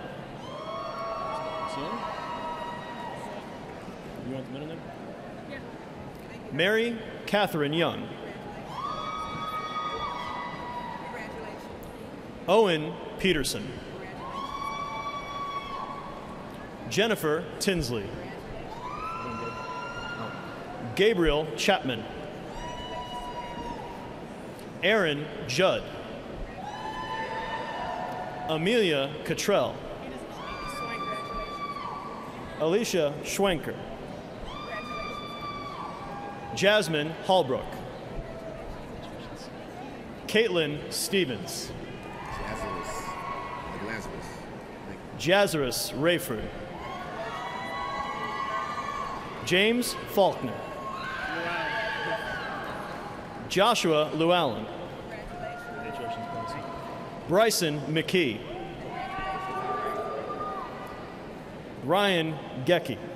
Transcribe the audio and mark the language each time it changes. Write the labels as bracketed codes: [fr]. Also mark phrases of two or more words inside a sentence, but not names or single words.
[en] You want the middle name? Yeah. Mary Catherine Young. Owen Peterson. Jennifer Tinsley. Gabriel Chapman. Aaron Judd. Amelia Cottrell. Alicia Schwenker. Jasmine Hallbrook. Caitlin Stevens. Jazarus Rayford. James Faulkner. Joshua Llewellyn. Bryson McKee. Ryan Gecky.